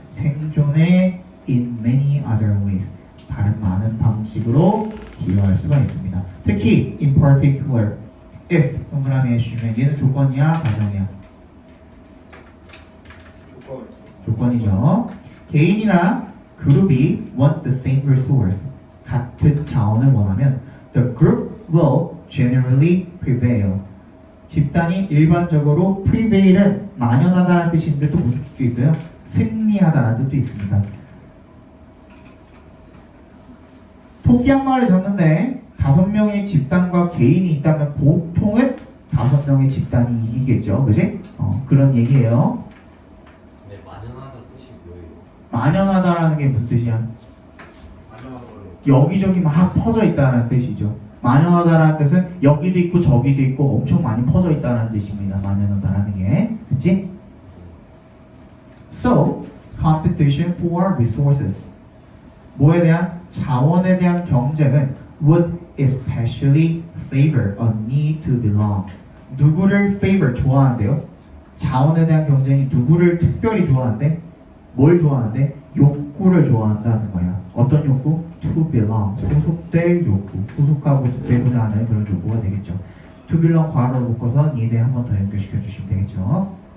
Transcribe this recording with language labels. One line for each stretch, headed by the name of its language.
Korean: 생존에 in many other ways, 다른 많은 방식으로 기여할 수가 있습니다. 특히 in particular if 동그라미 해주시면 얘는 조건이야 가정이야? 조건이죠. 개인이나 그룹이
English: want the same resource,
Korean: 같은 자원을 원하면
English: the group will generally prevail.
Korean: 집단이 일반적으로 prevail은 만연하다는 뜻이 있는데 또 무슨 뜻도 있어요? 승리하다라는 뜻도 있습니다. 토끼 한 마리 잡는데 5명의 집단과 개인이 있다면 보통은 5명의 집단이 이기겠죠, 그지? 그런 얘기예요. 네, 만연하다 뜻이 뭐예요? 만연하다라는 게 무슨 뜻이야? 안전한 걸로. 여기저기 막 퍼져 있다는 뜻이죠. 만연하다라는 뜻은 여기도 있고 저기도 있고 엄청 많이 퍼져 있다는 뜻입니다. 만연하다라는 게, 그치?
English: So, competition for resources.
Korean: 뭐에 대한? 자원에 대한 경쟁은
English: would especially favor a need to belong.
Korean: 누구를 favor, 좋아한대요? 자원에 대한 경쟁이 누구를 특별히 좋아한대? 뭘 좋아한대? 욕구를 좋아한다는 거야. 어떤 욕구? To belong, 소속될 욕구, 소속하고 되고자 하는 그런 욕구가 되겠죠. To belong 괄호를 묶어서 need에 한 번 더 연결시켜 주시면 되겠죠.